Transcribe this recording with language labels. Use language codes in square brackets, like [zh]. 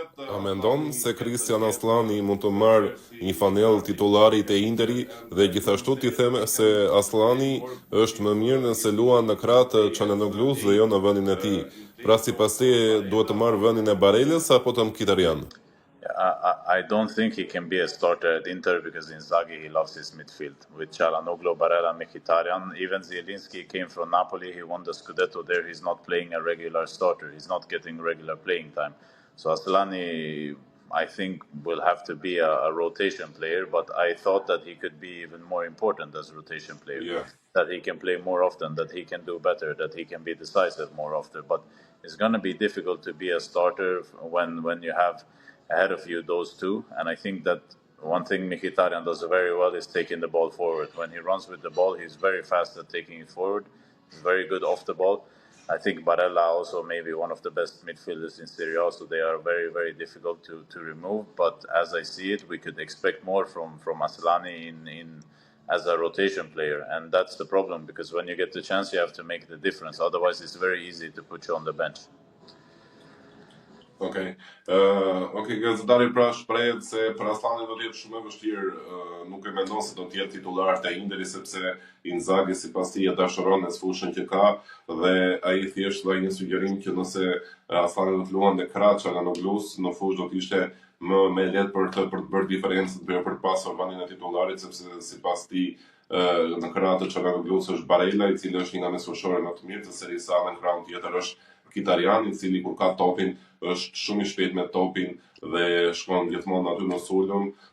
[sq] A mendon se Kristian Aslani mund të marrë një fanell titulari te Interi dhe gjithashtu ti them se Aslani është më mirë nëse luan në krah të Çalhanoğlu's dhe jo në vendin e tij. Pra sipas teje duhet të marrë vendin e Barelës apo të Mkhitaryan? [en] I don't think he can be a starter at Inter because Inzaghi, he loves his midfield. With Çalhanoğlu, Barella, Mkhitaryan, even Zielinski came from Napoli, he won the Scudetto there, he's not playing a regular starter, he's not getting regular playing time. So Aslani, I think, will have to be a rotation player, but I thought that he could be even more important as a rotation player. Yeah. That he can play more often, that he can do better, that he can be decisive more often. But it's going to be difficult to be a starter when you have ahead of you those two. And I think that one thing Mkhitaryan does very well is taking the ball forward. When he runs with the ball, he's very fast at taking it forward. He's very good off the ball. I think Barella also may be one of the best midfielders in Serie A, so they are very, very difficult to remove. But as I see it, we could expect more from Aslani in as a rotation player. And that's the problem, because when you get the chance, you have to make the difference. Otherwise, it's very easy to put you on the bench. [sq] Okej, gazetari pra shprehet se për Aslanin do të jetë shumë e vështirë, nuk e mendon se do të jetë titular te Interi sepse Inzaghi sipas tij e dashuron as fushën që ka dhe ai thjesht dha një sugjerim që nëse Aslani do të luante krah Çalhanoğlu's në fushë do të ishte më lehtë për të bërë diferencën për të pasur vendin e titularit, sepse sipas tij në krah të Çalhanoğlu's është Barella, i cili është një nga mesfushorët më të mirë të Serie A, në krahun tjetër është Mkhitaryan, i cili kur ka topin është shumë i shpejt me topin dhe shkon gjithmonë aty në sulm.